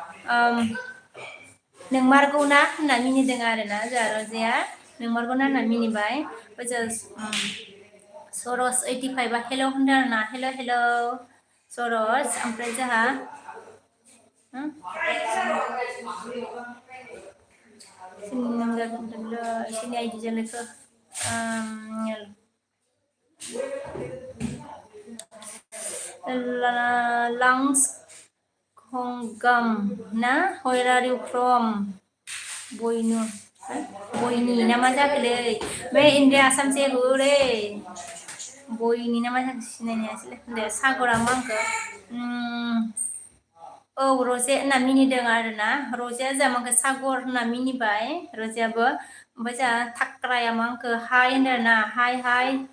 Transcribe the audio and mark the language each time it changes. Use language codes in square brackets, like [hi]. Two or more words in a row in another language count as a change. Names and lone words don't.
[brx] नोंमारगौना होनना मिनिदों आरोना जोंहा रजेया नोंमारगौना होनना मिनिबाय सरस 85 हेल' होनदों आरोना हेल' सरस ओमफ्राय जोंहा सिनि आइदि जोलैखौ लांस खंगाम ना [en] where are you from [brx] बयनि ना मा जाखोलै बे इन्डिया आसाम [hi] से हो रे [brx] बयनि ना मा जाखो सिनायनायासैलै दे सागरा मा होनखो औ रजे होनना मिनिदों आरोना रजेया जोंहा माखो सागर होनना मिनिबाय रजेयाबो ओमफ्राय जोंहा थाक्राया मा होनखो हाय होनदों आरोना हाय